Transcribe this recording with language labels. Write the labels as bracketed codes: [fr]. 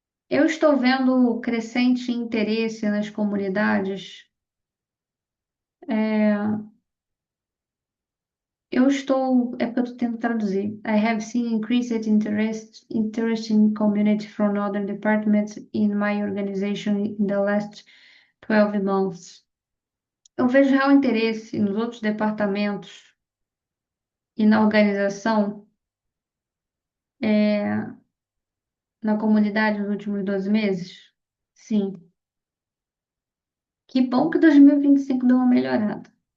[pt] Eu estou vendo crescente interesse nas comunidades. É porque eu estou tentando traduzir. [en] I have seen increased interest in community from other departments in my organization in the last 12 months. [pt] Eu vejo real interesse nos outros departamentos e na organização, é, na comunidade nos últimos 12 meses. Sim. Que bom que 2025 deu uma melhorada.